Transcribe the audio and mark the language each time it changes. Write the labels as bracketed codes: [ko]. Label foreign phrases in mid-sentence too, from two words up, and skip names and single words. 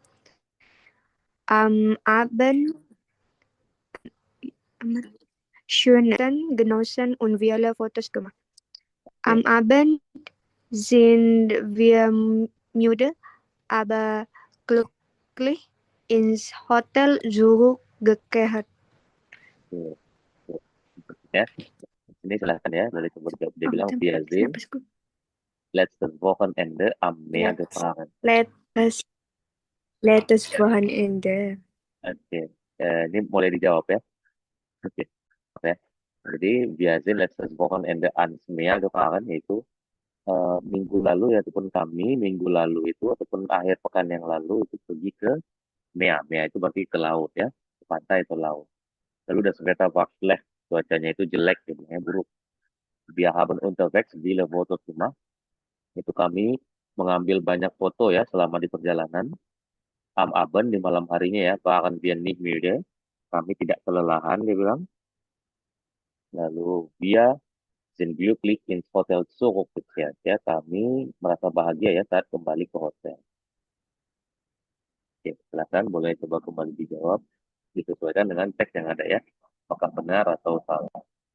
[de] Am Abend schönen genossen und viele Fotos gemacht. Am Abend sind wir müde, aber glücklich ins Hotel zurückgekehrt. [id] Oke. Ya, ini silakan ya, dari coba dia bilang wir Kenapa [de] sind [id] sih? [de] letztes Wochenende am Meer Let's, gefahren. let's, let's Wochenende. [id] Oke. Ini mulai dijawab ya. Oke. Oke. [de] Jadi wir sind letztes Wochenende ans Meer gefahren, [id] yaitu minggu lalu ya, ataupun kami minggu lalu itu ataupun akhir pekan yang lalu itu pergi ke Mea. Mea itu berarti ke laut ya, ke pantai atau laut. [de] Lalu das Wetter war schlecht, [id] cuacanya itu jelek, jadinya buruk. [de] Wir haben unterwegs viele Fotos gemacht. [id] Itu kami mengambil banyak foto ya selama di perjalanan. [de] Am Abend [id] di malam harinya ya, [de] waren wir nicht müde. [id] Kami tidak kelelahan, dia bilang. [de] Lalu wir sind glücklich ins Hotel zurückgekehrt. [id] Ya, kami merasa bahagia ya saat kembali ke hotel. Oke, silakan boleh coba kembali dijawab. Disesuaikan dengan teks yang ada ya. Apakah benar atau salah?